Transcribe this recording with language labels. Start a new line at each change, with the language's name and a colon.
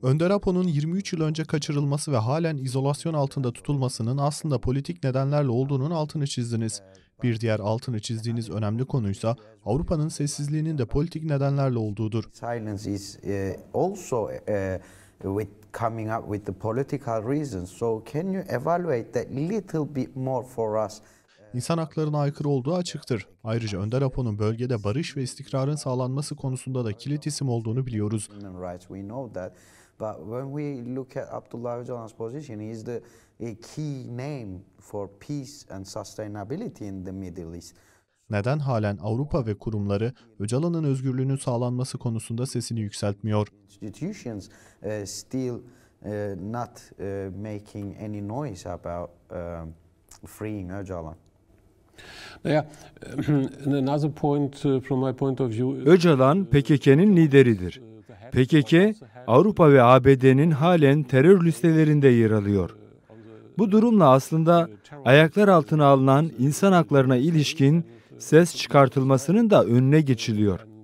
Turkish: Önder Apo'nun 23 yıl önce kaçırılması ve halen izolasyon altında tutulmasının aslında politik nedenlerle olduğunun altını çizdiniz. Bir diğer altını çizdiğiniz önemli konuysa Avrupa'nın sessizliğinin de politik nedenlerle olduğudur.
English: Silence is also with coming up with the political reasons. So can you evaluate that little bit more for us?
Turkish: İnsan haklarına aykırı olduğu açıktır. Ayrıca Önder Apo'nun bölgede barış ve istikrarın sağlanması konusunda da kilit isim olduğunu biliyoruz.
English: Human rights, we know that. But when we look at Abdullah Öcalan's position, he is the key name for peace and sustainability in the Middle East.
Turkish: Neden halen Avrupa ve kurumları Öcalan'ın özgürlüğünün sağlanması konusunda sesini yükseltmiyor?
English: Institutions still not making any noise about freeing Öcalan. Yeah, another point from my point of view.
Turkish: Öcalan PKK'nin lideridir. PKK, Avrupa ve ABD'nin halen terör listelerinde yer alıyor. Bu durumla aslında ayaklar altına alınan insan haklarına ilişkin ses çıkartılmasının da önüne geçiliyor.